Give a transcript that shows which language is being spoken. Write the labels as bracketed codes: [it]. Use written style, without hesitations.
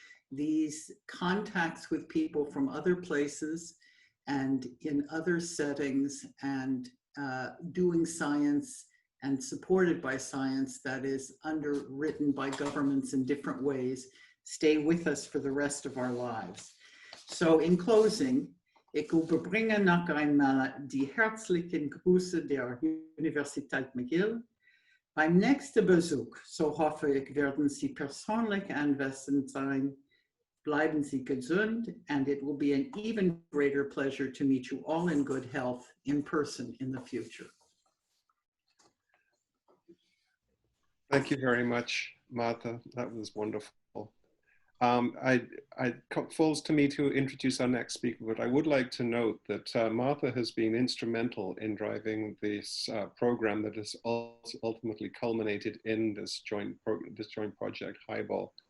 [en] These contacts with people from other places and in other settings and doing science and supported by science that is underwritten by governments in different ways, stay with us for the rest of our lives. So in closing, [de] ik overbringe nog einmal die herzlichen Grüße der Universität McGill. Beim nächsten Besuch, so hoffe ich, werden Sie persönlich anwesend sein. Bleiben Sie gesund, [en] and it will be an even greater pleasure to meet you all in good health in person in the future. Thank you very much, Martha. That was wonderful. It falls to me to introduce our next speaker, but I would like to note that Martha has been instrumental in driving this program that has ultimately culminated in this joint project, HIBALL.